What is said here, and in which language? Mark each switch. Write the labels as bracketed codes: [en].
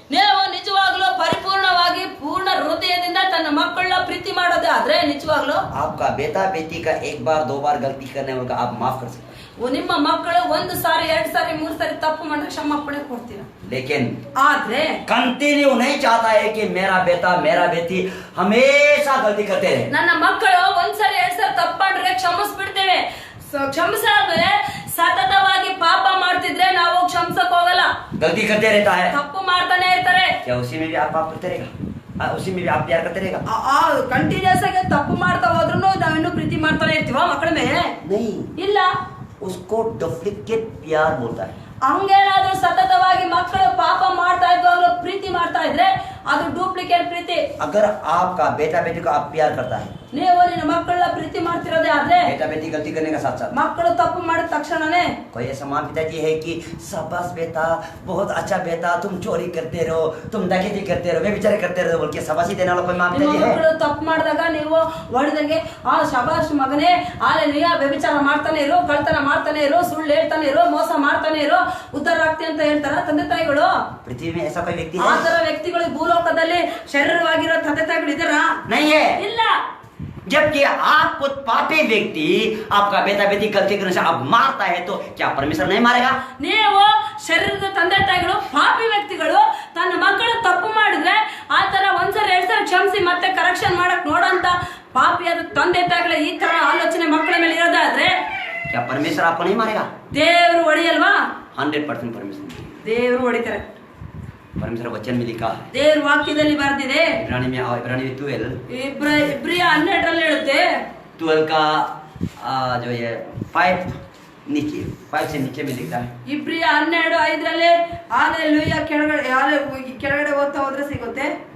[kn] ನೀವು ನಿಜವಾಗ್ಲೂ ಪರಿಪೂರ್ಣವಾಗಿ ಪೂರ್ಣ ಹೃದಯದಿಂದ ತನ್ನ ಮಕ್ಕಳನ್ನ ಪ್ರೀತಿ ಮಾಡೋದೇ ಆದ್ರೆ ನಿಜವಾಗ್ಲೂ [hi] आपका बेटा बेटी का एक बार दो बार गलती करने वाला आप माफ कर सकते हैं। [kn] ನಿಮ್ಮ ಮಕ್ಕಳು 1 ಸಾರಿ 2 ಸಾರಿ 3 ಸಾರಿ ತಪ್ಪು ಮಾಡಿದ್ರೆ ಕ್ಷಮಾಪಣೆ ಕೊಡ್ತೀರಾ. [hi] लेकिन [kn] ಆದ್ರೆ [hi] कंटिन्यू नहीं चाहता है कि मेरा बेटा मेरा बेटी हमेशा गलती करते रहे. [kn] ನನ್ನ ಮಕ್ಕಳು 1 ಸಾರಿ 2 ಸಾರಿ ತಪ್ಪು ಮಾಡಿದ್ರೆ ಕ್ಷಮಿಸ್ಬಿಡ್ತೇವೆ. ಕ್ಷಮಿಸಾದ್ಮೇಲೆ ಸತತವಾಗಿ ಪಾಪ ಮಾಡ್ತಿದ್ರೆ ನಾವು ಕ್ಷಮಿಸಕ್ ಹೋಗಲ್ಲ. [hi] गलती करते रहता है, [kn] ತಪ್ಪು ಮಾಡ್ತಾನೆ ಇರ್ತಾರೆ. [hi] क्या उसी में भी आप पाप करते रहेगा? उसी में भी आप प्यार करते रहेगा? [kn] ಕಂಟಿನ್ಯೂಸ್ ಆಗಿ ತಪ್ಪು ಮಾಡ್ತಾ ಹೋದ್ರು ನಾವಿನ್ನೂ ಪ್ರೀತಿ ಮಾಡ್ತಾನೆ ಇರ್ತೀವ ಮಕ್ಕಳ ಮೇಲೆ? [hi] नहीं, [kn] ಇಲ್ಲ. [hi] उसको डुप्लीकेट प्यार बोलता है. [kn] ಹಂಗೇನಾದ್ರೂ ಸತತವಾಗಿ ಮಕ್ಕಳು ಪಾಪ ಮಾಡ್ತಾ ಇದ್ವಾಗ್ಲೂ ಪ್ರೀತಿ ಮಾಡ್ತಾ ಇದ್ರೆ ಅದು ಡೂಪ್ಲಿಕೇಟ್ ಪ್ರೀತಿ. [hi] अगर आपका बेटा बेटी को आप प्यार करता है, [kn] ನೀವು ನಿನ್ನ ಮಕ್ಕಳನ್ನ ಪ್ರೀತಿ ಮಾಡ್ತಿರೋದೇ ಆದ್ರೆ [hi] बेटा बेटी गलती करने का साथ साथ [kn] ಮಕ್ಕಳು ತಪ್ಪು ಮಾಡಿದ ತಕ್ಷಣನೇ [hi] कोई ऐसा माँ पिताजी है कि शाबाश बेटा बहुत अच्छा बेटा तुम चोरी करते रहो, तुम डकैती करते रहो, बेचारे करते रहो बोल के शाबाशी देने वाला कोई माँ [kn] ನಿಮ್ಮ [hi] पिताजी है? [kn] ಮಕ್ಕಳು ತಪ್ಪು ಮಾಡಿದಾಗ ನೀವು ಹೊಡೆದಂಗೆ ಶಬಾಷ್ ಮಗನೇ ಹಾಲೆಲೂಯಾ ವ್ಯಭಿಚಾರ ಮಾಡ್ತಾನೆ ಇರೋ, ಕಳ್ತನ ಮಾಡ್ತಾನೆ ಇರೋ, ಸುಳ್ಳು ಹೇಳ್ತಾನೆ ಇರೋ, ಮೋಸ ಮಾಡ್ತಾನೆ ಇರೋ, ಉದ್ಧಾರ ಆಗ್ತಿ ಅಂತ ಹೇಳ್ತಾರ ತಂದೆ ತಾಯಿಗಳು? [hi] पृथ्वी में ऐसा कोई व्यक्ति [kn] ಆ [hi] है? [kn] ತರ ವ್ಯಕ್ತಿಗಳು ಭೂಲೋಕದಲ್ಲಿ ಶರೀರವಾಗಿರೋ ತಂದೆ ತಾಯಿಗಳು ಇದ್ದಾರಾ? [hi] नहीं है. [kn] ಇಲ್ಲ. [hi] जबकि आपको पापी व्यक्ति आपका बेटा बेटी गलती करने से आप मारता है तो क्या परमेश्वर नहीं मारेगा? [kn] ನೀವು ಶರೀರದ ತಂದೆ ತಾಯಿಗಳು ಪಾಪಿ ವ್ಯಕ್ತಿಗಳು ತನ್ನ ಮಕ್ಕಳು ತಪ್ಪು ಮಾಡಿದ್ರೆ ಆ ತರ 1 ಸಾರಿ 2 ಸಾರಿ ಕ್ಷಮಿಸಿ ಮತ್ತೆ ಕರೆಕ್ಷನ್ ಮಾಡಕ್ ನೋಡಂತ ಪಾಪಿಯಾದ ತಂದೆ ತಾಯಿಗಳ ಈ ತರ ಆಲೋಚನೆ ಮಕ್ಕಳ ಮೇಲೆ ಇರೋದಾದ್ರೆ [hi] क्या परमेश्वर आपको नहीं मारेगा? [kn] ದೇವರು ಹೊಡಿಯಲ್ವಾ? [hi] 100% परमेश्वर. [kn] ದೇವರು ಹೊಡಿತಾರೆ. [hi] परमेश्वर वचन में लिखा है, [kn] ದೇವ್ರ ವಾಕ್ಯದಲ್ಲಿ ಬರ್ದಿದೆ. [hi] इब्रानी में 12 [kn] ಇಬ್ರಿಯ 12 ಹೇಳುತ್ತೆ. [hi] 12 का जो ये 5 नीचे 5 से नीचे में लिखा है. [kn] ಇಬ್ರಿಯ 12:5 ಹಾಲೆಲೂಯಾ ಕೆಳಗಡೆ ಓದ್ತಾ ಹೋದ್ರೆ ಸಿಗುತ್ತೆ.